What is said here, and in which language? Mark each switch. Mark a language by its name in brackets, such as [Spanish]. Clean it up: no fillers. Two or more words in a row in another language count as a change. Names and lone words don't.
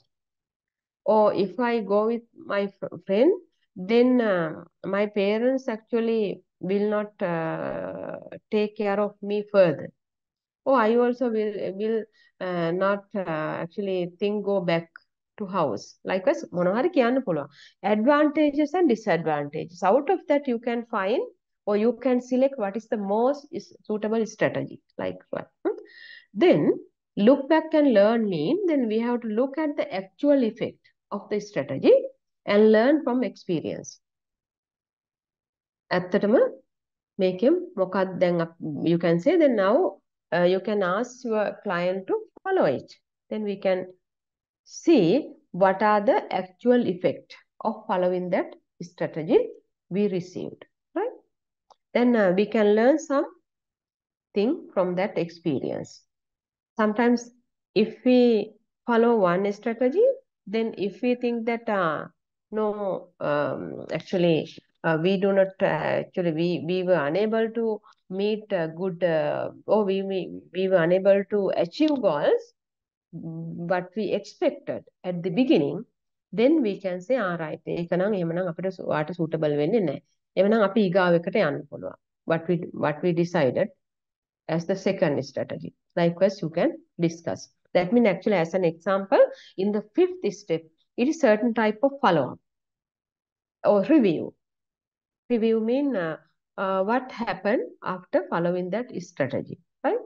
[English] Or if I go with my friend, then my parents actually will not take care of me further. Oh, I also will not actually think go back to house. Likewise, [Sinhala] මොනවා හරි කියන්න පුළුවන්. [English] Advantages and disadvantages. Out of that, you can find or you can select what is the most suitable strategy. Like what? Then look back and learn mean. Then we have to look at the actual effect of the strategy and learn from experience. [Sinhala] ඇත්තටම මේකෙන් මොකක්ද දැන් [English] you can say then now you can ask your client to follow it. Then we can see what are the actual effect of following that strategy we received, right? Then we can learn something from that experience. Sometimes if we follow one strategy, then if we think that no, actually we do not actually we were unable to meet good or we were unable to achieve goals what we expected at the beginning, then we can say all right [Sinhala] ඒක නම් එහෙමනම් අපිට වාට suitable වෙන්නේ නැහැ. එවනම් අපි ඊගාව එකට යන්න පුළුවන්. [English] What we decided as the second strategy. Likewise, you can discuss. That means actually as an example, in the fifth step, it is certain type of follow-up or review. Review mean what happened after following that strategy, right?